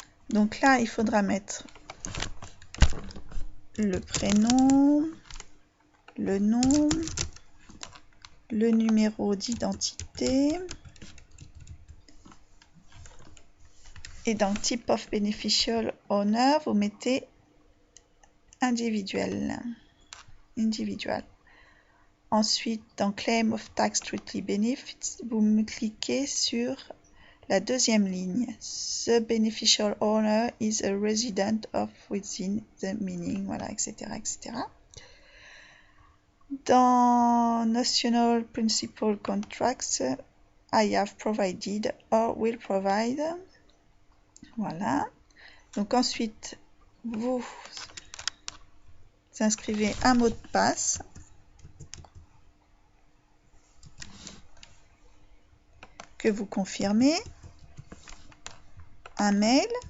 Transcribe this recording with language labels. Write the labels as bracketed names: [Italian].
[French] Donc là, il faudra mettre le prénom, le nom, le numéro d'identité et dans Type of Beneficial Owner, vous mettez individuel. Ensuite, dans Claim of Tax Strictly Benefits, vous cliquez sur la deuxième ligne. [English] The beneficial owner is a resident of within the meaning, voilà, etc., etc. Dans National Principal Contracts, I have provided or will provide. [French] Voilà. Donc ensuite, vous inscrivez un mot de passe. Que vous confirmez. Un mail.